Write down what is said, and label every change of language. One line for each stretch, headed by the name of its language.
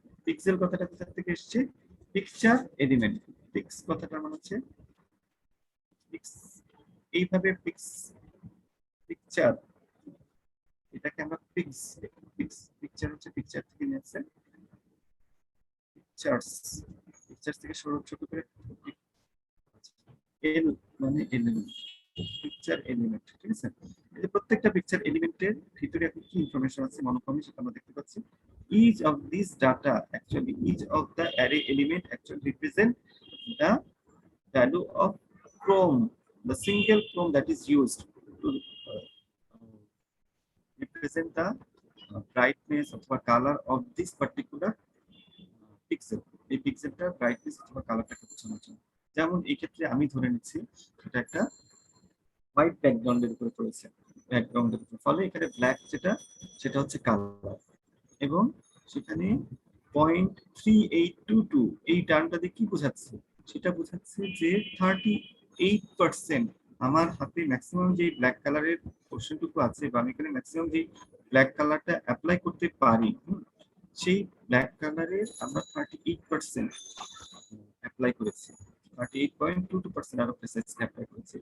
Bangla: Pixel কথাটা কোথা থেকে এসেছে, পিকচার এলিমেন্ট, পিক্স কথাটা মানে হচ্ছে পিক্স, এইভাবে পিক্স, পিকচার, এটাকে আমরা পিক্স, পিক্স পিকচার হচ্ছে পিকচার থেকে নিয়েছে, পিকচার্স, পিকচার্স থেকে ছোট ছোট করে এল মানে এলিমেন্ট, পিকচার এলিমেন্ট, ঠিক আছে? এই যে প্রত্যেকটা পিকচার এলিমেন্টের ভিতরে এখন কি ইনফরমেশন আছে মনোক্রমে সেটা আমরা দেখতে পাচ্ছি।
English: each of these data actually each of the array element actually represent the value of chrome, the single chrome that is used to represent the brightness or color of this particular pixel.
Bangla: এই পিক্সেলটার brightness অথবা কালারটাকে বোঝানোর জন্য। যেমন এই ক্ষেত্রে আমি ধরে নিচ্ছি এটা একটা হোয়াইট ব্যাকগ্রাউন্ডের উপরে পড়েছে, ব্যাকগ্রাউন্ডের উপরে, ফলে এখানে ব্ল্যাক যেটা সেটা হচ্ছে কালার, এবং সেখানে 0.3822 এই টার্মটা দিয়ে কি বোঝাচ্ছে, সেটা বোঝাচ্ছে যে 38% আমার হাতে ম্যাক্সিমাম যে ব্ল্যাক কালারের পোর্শনটুকু আছে বা আমি এখানে ম্যাক্সিমাম যে ব্ল্যাক কালারটা অ্যাপ্লাই করতে পারি, সেই ব্ল্যাক কালারের আমরা 38% অ্যাপ্লাই করেছি, 38.22% আরো প্রেসাইজ অ্যাপ্লাই করেছি।